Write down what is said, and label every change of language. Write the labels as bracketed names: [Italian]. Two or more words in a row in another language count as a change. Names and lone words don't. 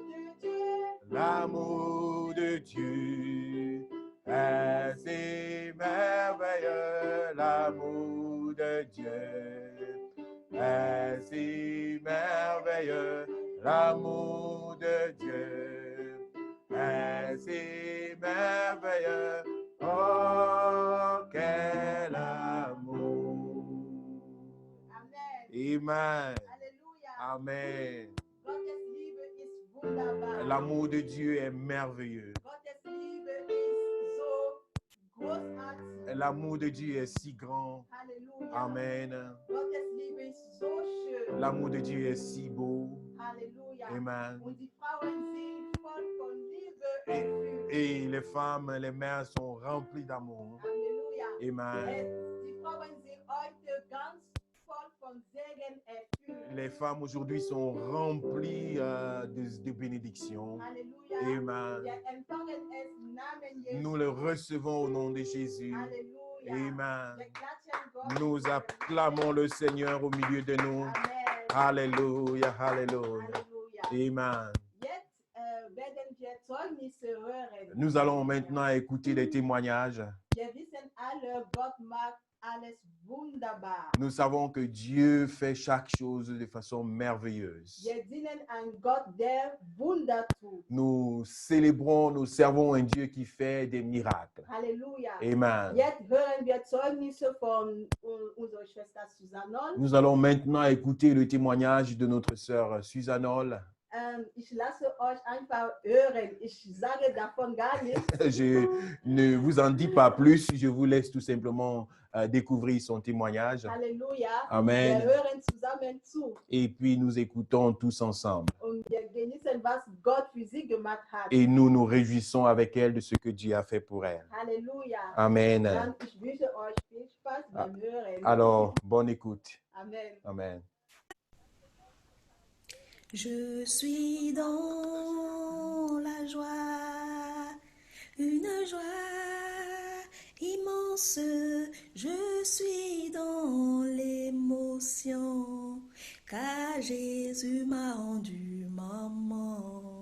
[French] L'amour de Dieu est si merveilleux, l'amour de Dieu est si merveilleux, l'amour de Dieu est si merveilleux, oh quel amour. Amen. Amen. [German] Gottes Liebe ist wunderbar. [French] L'amour de Dieu est merveilleux. [German] Gottes Liebe ist so großartig. [French] L'amour de Dieu est si grand. [German] Halleluja. [French] Amen. [German] Gottes Liebe ist so schön. [French] L'amour de Dieu est si beau. [German] Halleluja. [French] Amen. [German] Und die Frauen sind voll von Liebe erfüllt. [French] Et les femmes, les mères sont remplies d'amour. [German] Halleluja. [French] Amen. [German] Die Frauen sind heute ganz voll von Segen erfüllt. [French] Les femmes aujourd'hui sont remplies de bénédictions. [German] Halleluja. [French] Amen. [German] Wir empfangen es im Namen Jesu. [French] Nous le recevons au nom de Jésus. [German] Halleluja. [French] Amen. [German] Wir klatschen Gott. [French] Nous acclamons le Seigneur au milieu de nous. Amen. Alléluia, alléluia. [German] Halleluja. [French] Amen. [German] Jetzt werden wir Zeugnisse hören. [French] Nous allons maintenant écouter les témoignages. [German] Wir wissen alle, Gott macht alles wunderbar. [French] Nous savons que Dieu fait chaque chose de façon merveilleuse. [German] Wir dienen an Gott, der Wunder tut. [French] Nous célébrons, nous servons un Dieu qui fait des miracles. [German] Halleluja. [French] Amen. [German] Jetzt hören wir Zeugnisse von unserer Schwester Susanol. [French] Nous allons maintenant écouter le témoignage de notre sœur Susanol. [German] Ich lasse euch einfach hören. Ich sage davon gar nichts. [French] Je ne vous en dis pas plus, je vous laisse tout simplement découvrir son témoignage. [German] Halleluja. [French] Amen. [German] Wir hören zusammen zu [French] Et puis nous écoutons tous ensemble. [German] und wir genießen, was Gott für sie gemacht hat. [French] Et nous nous réjouissons avec elle de ce que Dieu a fait pour elle. [German] Halleluja. [French] Amen. [German] Dann ich wünsche euch viel Spaß beim Hören. [French] Alors, bonne écoute. Amen. Amen. Je suis dans la joie, une joie immense. Je suis dans l'émotion, car Jésus m'a rendu maman.